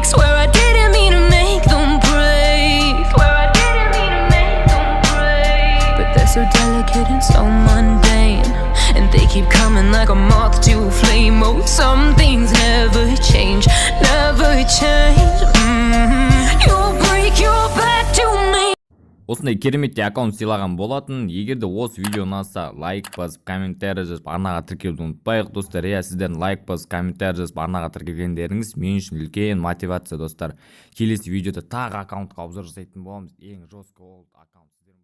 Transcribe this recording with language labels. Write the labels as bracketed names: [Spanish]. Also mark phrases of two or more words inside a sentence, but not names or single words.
[English] Swear I didn't mean to make them break. Swear I didn't mean to make them break. But they're so delicate and so mundane, and they keep coming like a moth to a flame. Oh, some things never change, never change. You break your back to me. [Kazakh] Осындай керемет аккаунт сыйлаған болатын. Егерде осы видео ұнаса, лайк басып, комментарий жазып, арнаға тіркелуді ұмытпайық достар. Сіздердің лайк басып, комментарий жазып, арнаға тіркелгендеріңіз мен үшін үлкен мотивация достар. Келесі видеода тағы аккаунтқа обзор жасайтын боламыз. Ең жестко аккаунт.